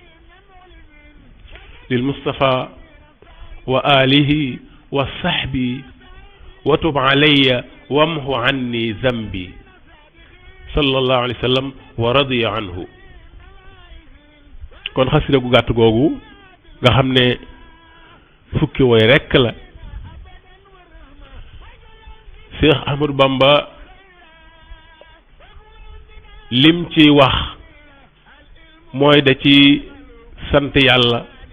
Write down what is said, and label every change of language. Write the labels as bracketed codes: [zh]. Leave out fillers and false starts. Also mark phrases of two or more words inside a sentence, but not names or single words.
[ar] للمصطفى وآله وصحبه وتب علي وامه عني ذنبي صلى الله عليه وسلم ورضي عنه [wo] kon xasida gu gàtt googu nga xam ne fukki woy rekk la Cheikh Ahmadou Bamba lim ci wax mooy da ci sant yàlla